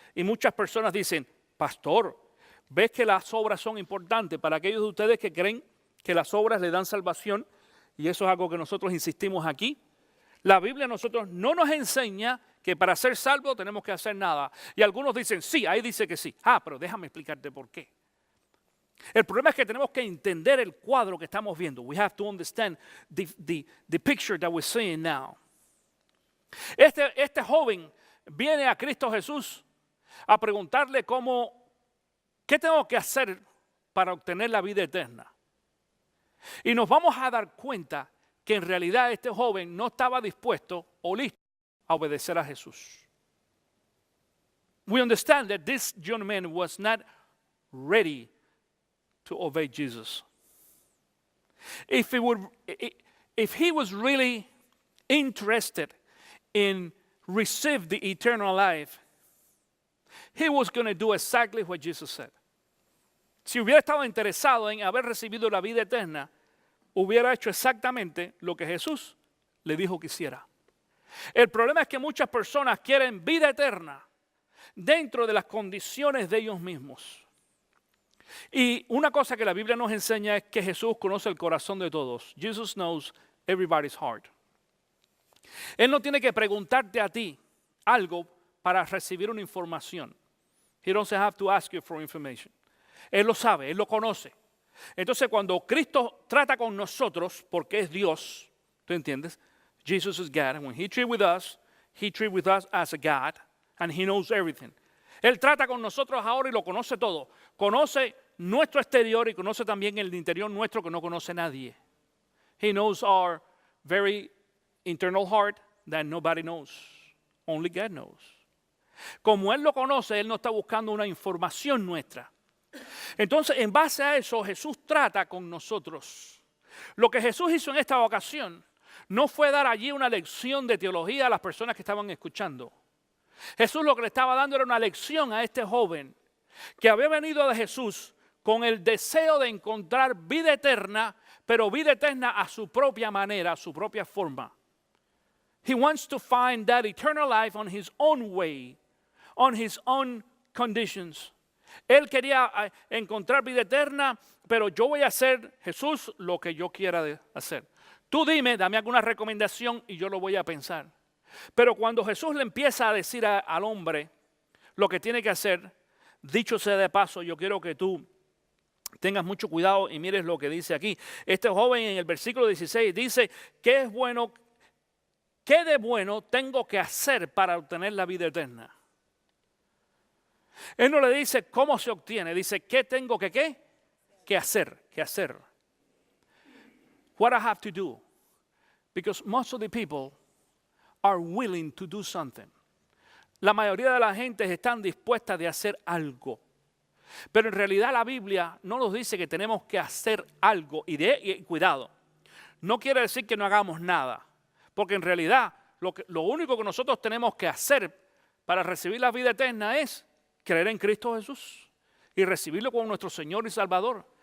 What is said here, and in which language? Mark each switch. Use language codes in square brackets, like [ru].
[es] Y muchas personas dicen, pastor, ¿ves que las obras son importantes para aquellos de ustedes que creen que las obras le dan salvación? Y eso es algo que nosotros insistimos aquí. La Biblia a nosotros no nos enseña que para ser salvo tenemos que hacer nada. Y algunos dicen, sí, ahí dice que sí. Pero déjame explicarte por qué. El problema es que tenemos que entender el cuadro que estamos viendo. [en] We have to understand the picture that we're seeing now. [es] Este joven viene a Cristo Jesús a preguntarle ¿qué tengo que hacer para obtener la vida eterna? Y nos vamos a dar cuenta que en realidad este joven no estaba dispuesto o listo a obedecer a Jesús. [en] We understand that this young man was not ready to obey Jesus. If he was really interested in receive the eternal life, he was going to do exactly what Jesus said. [es] Si hubiera estado interesado en haber recibido la vida eterna, hubiera hecho exactamente lo que Jesús le dijo que hiciera. El problema es que muchas personas quieren vida eterna dentro de las condiciones de ellos mismos. Y una cosa que la Biblia nos enseña es que Jesús conoce el corazón de todos. [en] Jesus knows everybody's heart. [es] Él no tiene que preguntarte a ti algo para recibir una información. [en] He doesn't have to ask you for information. [es] Él lo sabe, Él lo conoce. Entonces cuando Cristo trata con nosotros, porque es Dios, ¿tú entiendes? [en] Jesus is God, and when He treats with us as a God, and He knows everything. [es] Él trata con nosotros ahora y lo conoce todo. Conoce nuestro exterior y conoce también el interior nuestro que no conoce nadie. [en] He knows our very internal heart that nobody knows. Only God knows. [es] Como Él lo conoce, Él no está buscando una información nuestra. Entonces, en base a eso, Jesús trata con nosotros. Lo que Jesús hizo en esta ocasión no fue dar allí una lección de teología a las personas que estaban escuchando. Jesús lo que le estaba dando era una lección a este joven que había venido de Jesús con el deseo de encontrar vida eterna, pero vida eterna a su propia manera, a su propia forma. [en] He wants to find that eternal life on his own way, on his own conditions. [es] Él quería encontrar vida eterna, pero yo voy a hacer, Jesús, lo que yo quiera hacer. Tú dame alguna recomendación y yo lo voy a pensar. Pero cuando Jesús le empieza a decir al hombre lo que tiene que hacer, dicho sea de paso, yo quiero que tú tengas mucho cuidado y mires lo que dice aquí. Este joven en el versículo 16 dice, ¿qué de bueno tengo que hacer para obtener la vida eterna? Él no le dice cómo se obtiene, dice, ¿qué tengo que hacer? ¿Qué hacer? [en] What I have to do. Because most of the people are willing to do something. [es] La mayoría de la gente están dispuestas de hacer algo. Pero en realidad la Biblia no nos dice que tenemos que hacer algo. Y cuidado, no quiere decir que no hagamos nada. Porque en realidad lo único que nosotros tenemos que hacer para recibir la vida eterna es creer en Cristo Jesús y recibirlo como nuestro Señor y Salvador.